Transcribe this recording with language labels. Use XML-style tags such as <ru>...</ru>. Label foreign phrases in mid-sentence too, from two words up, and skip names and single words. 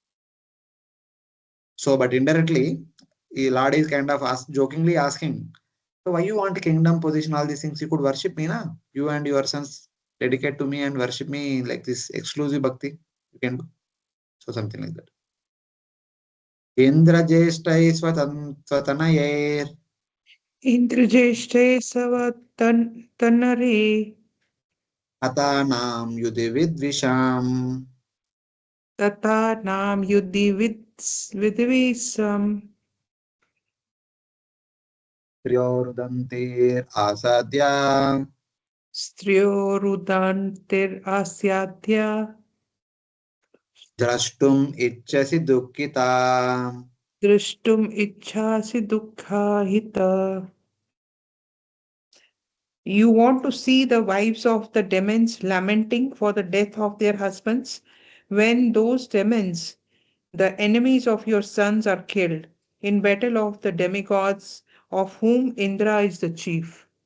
<en>So, but indirectly, the Lord is kind of jokingly asking, so why you want kingdom position, all these things? You could worship me, na? You and your sons dedicate to me and worship me like this exclusive bhakti. You can do. So something like that.</en> <sa>Indra Jeshtai Swatanayer Indrajeshte Savatanare Atanam Yudhividvisham Tata Nam Yudhi Vidvisam Tryorudantir Asadya Stryorudantir Asyadhya Drashtum Ichasi Dukkita. Drishtum Ichhasi Dukkahita.</sa> <en>You want to see the wives of the demons lamenting for the death of their husbands when those demons, the enemies of your sons, are killed in battle of the demigods, of whom Indra is the chief.</en>